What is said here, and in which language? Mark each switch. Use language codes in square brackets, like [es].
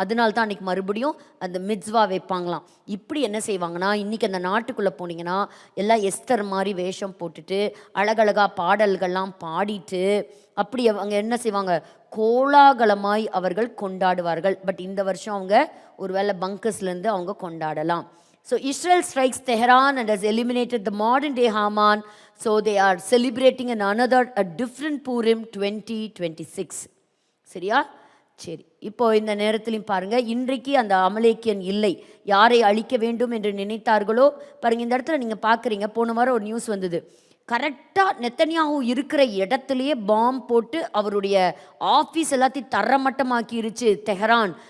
[ta] அதனால தான் அன்றைக்கி மறுபடியும் அந்த மிட்ஸ்வா வைப்பாங்களாம். இப்படி என்ன செய்வாங்கன்னா இன்றைக்கி அந்த நாட்டுக்குள்ளே போனீங்கன்னா எல்லாம் எஸ்தர் மாதிரி வேஷம் போட்டுட்டு அழகழகாக பாடல்கள்லாம் பாடிட்டு அப்படி அவங்க என்ன செய்வாங்க, கோலாகலமாய் அவர்கள் கொண்டாடுவார்கள். பட் இந்த வருஷம் அவங்க ஒருவேளை பங்கர்ஸ்லேருந்து அவங்க கொண்டாடலாம். [en] So Israel strikes Tehran and has eliminated the modern day Haman. So they are celebrating a different Purim 2026. [ta] சரியா? சரி, இப்போ இந்த நேரத்திலையும் பாருங்க, இன்றைக்கு அந்த அமலேக்கியன் இல்லை. யாரை அழிக்க வேண்டும் என்று நினைத்தார்களோ பாருங்க, இந்த இடத்துல நீங்கள் பார்க்குறீங்க, போன வாரம் ஒரு நியூஸ் வந்தது. கரெக்டாக நெத்தனியாஹு இருக்கிற இடத்துலையே பாம் போட்டு அவருடைய ஆஃபீஸ் எல்லாத்தையும் தரமட்டமாக்கிருச்சு தெஹரான்.